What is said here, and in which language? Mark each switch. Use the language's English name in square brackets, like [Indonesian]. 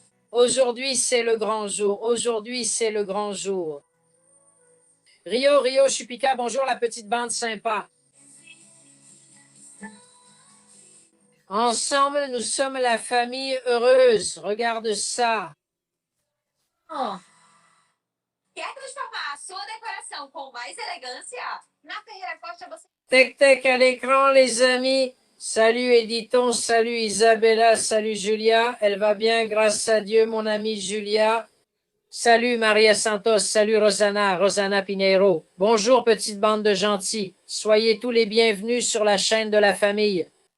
[French] Aujourd'hui, c'est le grand jour. Aujourd'hui, c'est le grand jour. Rio Chupica, bonjour la petite bande sympa. Ensemble, nous sommes la famille heureuse. Regarde ça. Oh. [Portuguese] Quer transformar a sua decoração com mais elegância? Na Ferreira Costa você [French] Tec tec à l'écran, les amis. Salut Editon, salut Isabella, salut Julia. Elle va bien, grâce à Dieu, mon amie Julia. Salut Maria Santos, salut Rosana Pinheiro. Bonjour petite bande de gentils. Soyez tous les bienvenus sur la chaîne de la famille.